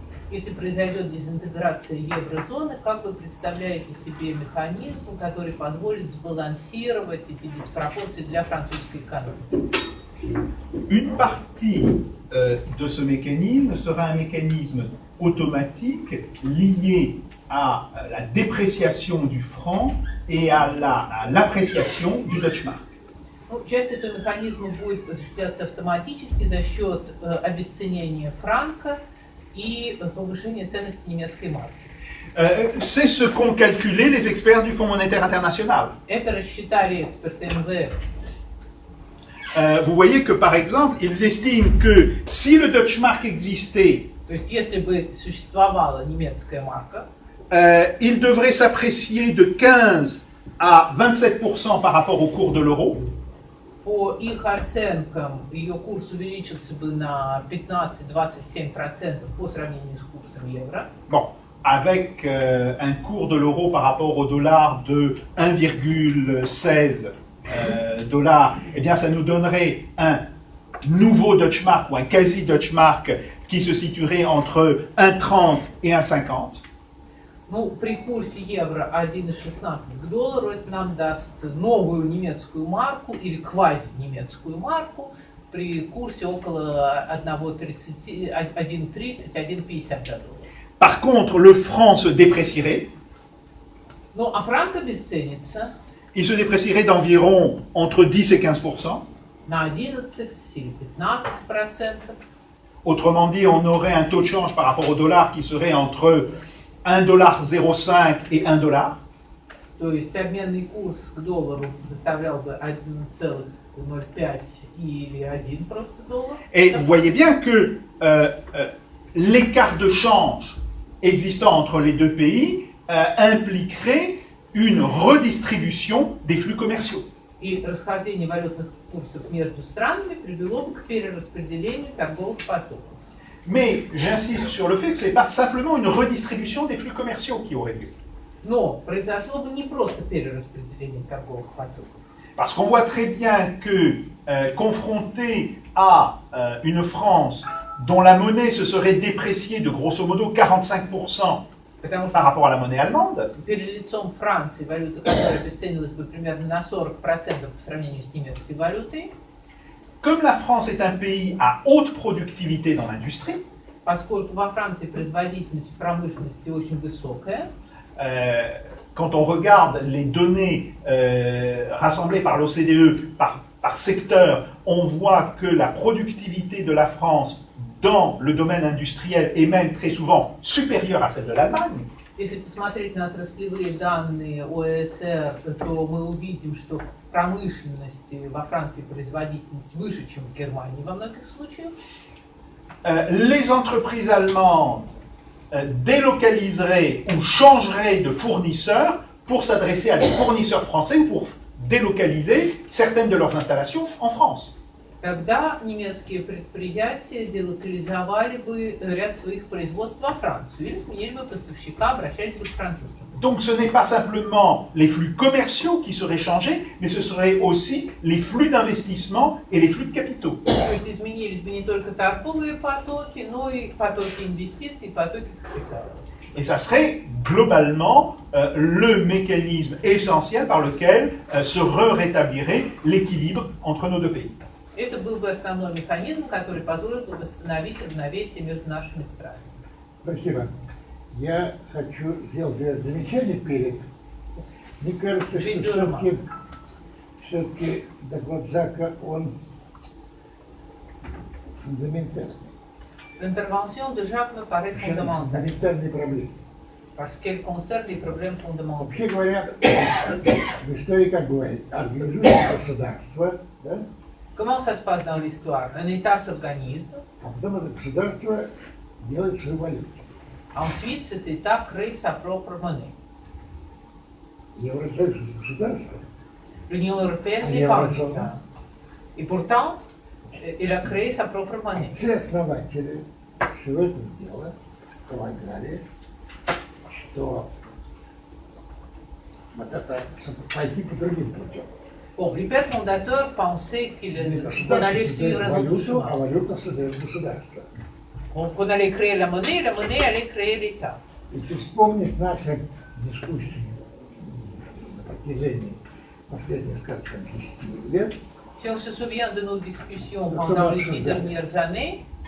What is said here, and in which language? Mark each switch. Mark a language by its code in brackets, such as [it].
[ru] Если произойдет дезинтеграция еврозоны, как вы представляете себе механизм, который позволит сбалансировать эти диспропорции для французской экономики? [fr] Une partie de ce mécanisme sera un mécanisme automatique lié à la dépréciation du franc et à l'appréciation du Deutschmark. [ru] Часть этого механизма будет осуществляться автоматически за счет обесценения франка и повышение ценности немецкой марки. [fr] C'est ce qu'ont calculé les experts du Fonds monétaire international. [ru] Это рассчитали эксперты МВФ. [fr] Vous voyez que par exemple, ils estiment que si le Deutschmark existait, [ru] То есть, если бы существовала немецкая марка, [fr] il devrait s'apprécier de 15 à 27% par rapport au cours de l'euro. [ru] по их оценкам ее курс увеличился бы на 15-27% по сравнению с курсом евро. [fr] Bon, avec un cours de l'euro par rapport au dollar de 1,16 dollars, eh bien ça nous donnerait un nouveau Deutschmark ou un quasi Deutschmark qui se situerait entre 1,30 et 1,50. [ru] Ну, при курсе евро 1,16 к доллару это нам даст новую немецкую марку или квази-немецкую марку при курсе около 1,30, 1,50 долларов. [fr] Par contre, le franc se déprécierait. [ru] Ну, а франк обесценится [fr] Il se déprécierait d'environ entre 10 et 15%. [ru] на 11 или 15%. [fr] Autrement dit, on aurait un taux de change par rapport au dollar qui serait entre 1,05 et 1 dollar. [ru] То есть обменный курс к доллару составлял бы 1,05 или 1 просто доллар. [fr] Et vous voyez bien que l'écart de change existant entre les deux pays impliquerait une redistribution des flux commerciaux. [ru] И расхождение валютных курсов между странами привело бы к перераспределению торговых потоков. [fr] Mais j'insiste sur le fait que ce n'est pas simplement une redistribution des flux commerciaux qui aurait lieu. [ru] Но произошло бы не просто перераспределение торговых потоков. [fr] Parce qu'on voit très bien que, confronté à une France dont la monnaie se serait dépréciée de grosso modo 45% [ru] Потому [fr] par [ru] что [fr] rapport à la monnaie allemande, [ru] перед лицом Франции валюта, которая обесценилась бы примерно на 40% по сравнению с немецкой валютой, [fr] comme la France est un pays à haute productivité dans l'industrie, [ru] поскольку во Франции производительность в промышленности очень высокая, [fr] quand on regarde les données rassemblées par l'OCDE par secteur, on voit que la productivité de la France dans le domaine industriel est même très souvent supérieure à celle de l'Allemagne. [ru] если посмотреть на отраслевые данные ОСР, то мы увидим, что в промышленности во Франции производительность выше, чем в Германии во многих случаях. [fr] Les entreprises allemandes délocaliseraient ou changeraient de fournisseurs pour s'adresser à des fournisseurs français ou pour délocaliser certaines de leurs installations en France. [ru] Тогда немецкие предприятия делокализовали бы ряд своих производств во Францию или сменили бы поставщика, обращались бы к французским. [fr] Donc ce n'est pas simplement les flux commerciaux qui seraient changés, mais ce seraient aussi les flux d'investissement et les flux de capitaux. [ru] То есть изменились бы не только торговые потоки, но и потоки инвестиций, потоки капитала. [fr] Et ça serait globalement le mécanisme essentiel par lequel se rétablirait l'équilibre entre nos deux pays. [ru] Это был бы основной механизм, который позволил бы восстановить равновесие между нашими странами. Спасибо. Я хочу сделать замечание перед. Мне кажется, что все-таки доклад Жака, он фундаментальный. [fr] L'intervention de Jacques me paraît fondamentale [ru] Фундаментальные проблемы. [fr] parce qu'elle concerne les problèmes fondamentaux. [ru] Вообще говоря, в истории как бывает, организуется государство, да? [fr] Comment ça se passe dans l'histoire? Un État s'organise, [ru] А потом это государство делает свою валюту. [fr] ensuite cet État crée sa propre monnaie. [ru] Евросоюз государство. [fr] L'Union européenne n'est pas un État. Et pourtant, il a créé sa propre monnaie. [ru] Все основатели всего этого дела полагали, что вот это пойти по другим путем. [fr] Bon, les pères fondateurs pensaient qu'on allait suivre un autre [ru] валюту, а [fr] chemin. [ru] валюта создает государство. [fr] Qu'on allait créer la monnaie allait créer l'État. [ru] Если вспомнить наши дискуссии на протяжении последних, скажем, 10 лет, [fr] Si on se souvient de nos discussions pendant les 10 dernières années,